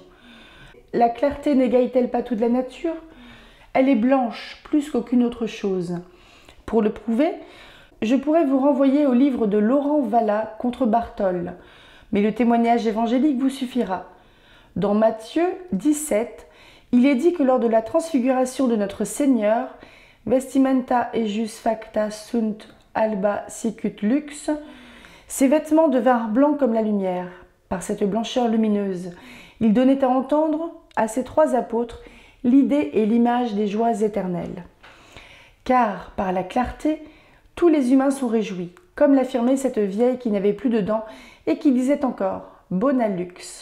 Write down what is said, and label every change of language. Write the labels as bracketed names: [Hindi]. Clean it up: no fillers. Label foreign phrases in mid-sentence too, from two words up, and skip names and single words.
[French] La clarté n'égaye-t-elle pas toute la nature? Elle est blanche plus qu'aucune autre chose. Pour le prouver, je pourrais vous renvoyer au livre de Laurent Valla contre Bartholde, mais le témoignage évangélique vous suffira. Dans Matthieu 17, il est dit que lors de la transfiguration de notre Seigneur, [Latin] vestimenta ejus facta sunt alba sicut lux, [French] ses vêtements devinrent blancs comme la lumière. Par cette blancheur lumineuse, il donnait à entendre à ses trois apôtres l'idée et l'image des joies éternelles. Car, par la clarté, tous les humains sont réjouis, comme l'affirmait cette vieille qui n'avait plus de dents et qui disait encore « [Latin] Bona lux ».